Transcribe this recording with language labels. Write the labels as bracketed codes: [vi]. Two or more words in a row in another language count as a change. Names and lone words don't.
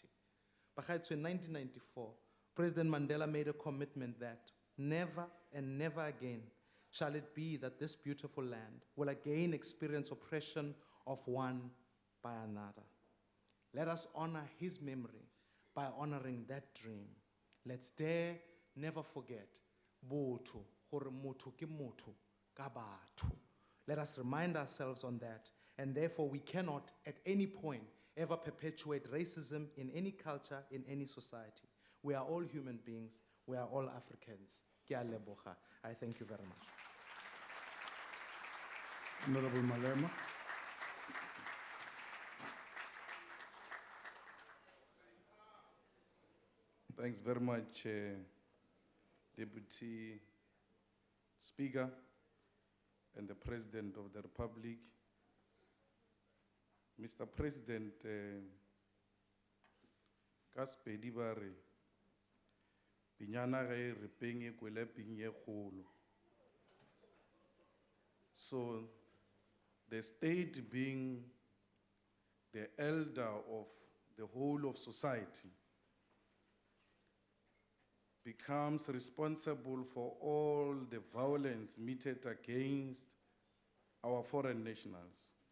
[en] Bagaetsho, in 1994, President Mandela made a commitment that never and never again shall it be that this beautiful land will again experience oppression of one by another. Let us honor his memory by honoring that dream. Let's dare never forget, [tn] botho, gore motho ke motho ka batho. [en] Let us remind ourselves on that, and therefore we cannot at any point ever perpetuate racism in any culture, in any society. We are all human beings. We are all Africans. [tn] Ke a leboga. [en] I thank you very much. Honorable Malema. Thanks very much, Deputy Speaker and the President of the Republic. Mr. President, [nso] Kaspedi bare, pinyana ge re penge kwele pinye kgolo. [en] So, the state being the elder of the whole of society becomes responsible for all the violence meted against our foreign nationals.